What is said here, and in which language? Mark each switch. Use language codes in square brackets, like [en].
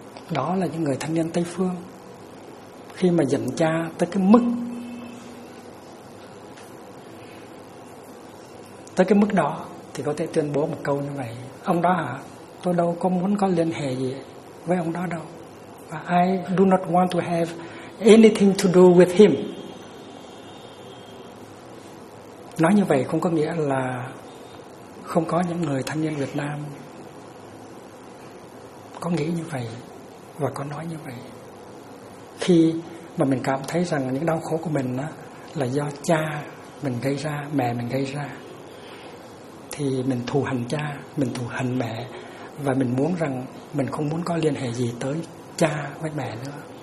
[vi] Đó là những người thanh niên Tây Phương. Khi mà giận cha tới cái mức đó thì có thể tuyên bố một câu như vậy: ông đó hả, tôi đâu có muốn có liên hệ gì với ông đó đâu. [en] I do not want to have anything to do with him. [vi] Nói như vậy không có nghĩa là không có những người thanh niên Việt Nam có nghĩ như vậy và có nói như vậy. Khi mà mình cảm thấy rằng những đau khổ của mình là do cha mình gây ra, mẹ mình gây ra, thì mình thù hận cha, mình thù hận mẹ, và mình muốn rằng mình không muốn có liên hệ gì tới cha với mẹ nữa.